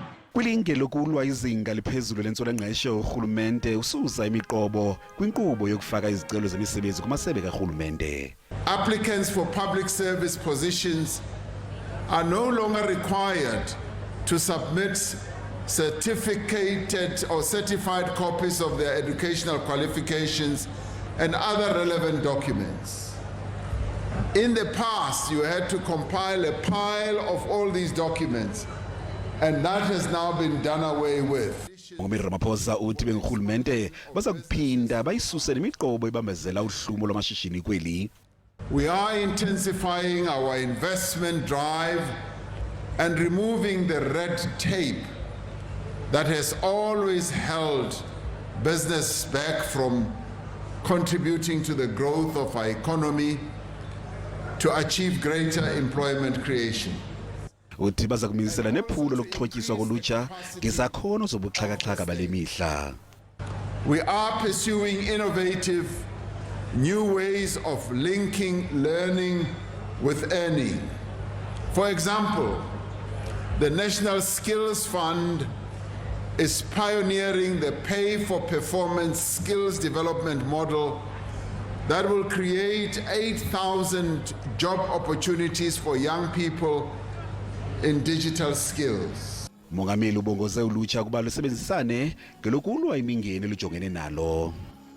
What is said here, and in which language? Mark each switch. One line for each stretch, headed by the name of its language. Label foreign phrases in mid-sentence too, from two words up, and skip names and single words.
Xhosa: Kwilinge lokulwa izinga liphezulu lentswela-ngqesho, Urhulumente ususa imiqobo kwinkqubo yokufaka izicelo zemisebenzi kumasebe karhulumente.
English: Applicants for public service positions are no longer required to submit certificated or certified copies of their educational qualifications and other relevant documents. In the past, you had to compile a pile of all these documents, and that has now been done away with.
Xhosa: Umongameli Ramaphosa uthi benguRhulumente baza kuphinda bayisuse nemiqobo ebambezela uhlumo lwamashishini kweli.
English: We are intensifying our investment drive and removing the red tape that has always held business back from contributing to the growth of our economy to achieve greater employment creation.
Xhosa: Uthi baza kumilisela nephulo lokuxhotyiswa kolutsha ngezakhono zobuxhakaxhaka bale mihla.
English: We are pursuing innovative new ways of linking learning with earning. For example, the National Skills Fund is pioneering the pay-for-performance skills development model that will create 8,000 job opportunities for young people in digital skills.
Xhosa: Umongameli ubongoze ulutsha ukuba lusebenzisane ngelokulwa imingeni lujongene nalo.